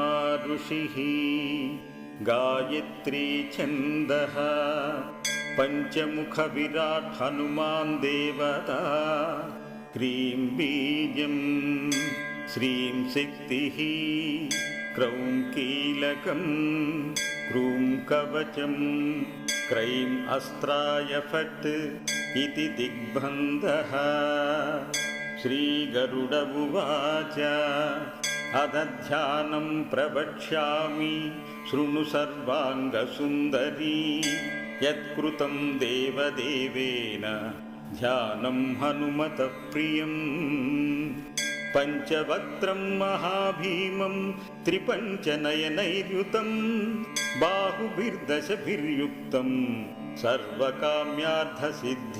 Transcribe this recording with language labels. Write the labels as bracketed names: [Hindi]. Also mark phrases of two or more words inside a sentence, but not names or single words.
[Sanskrit] ఋషిః గాయత్రీ ఛందః పంచముఖ విరాట్ హనుమాన్ దేవతా క్రీం బీజం శ్రీం శక్తిః క్రౌం కీలకం క్రూం కవచం క్రైం అస్త్రాయ ఫట్ इति दिग्बन्धः। श्रीगरुड उवाच अदध्यानं प्रवक्ष्यामि शृणु सर्वाङ्गसुन्दरी यत्कृतं देवदेवेन ध्यानं हनुमतः प्रियम् पञ्चवक्त्रं महाभीमं त्रिपञ्चनयनैर्युतं बाहुभिर्दशभिर्युक्तं सर्वकाम्यार्थसिद्धि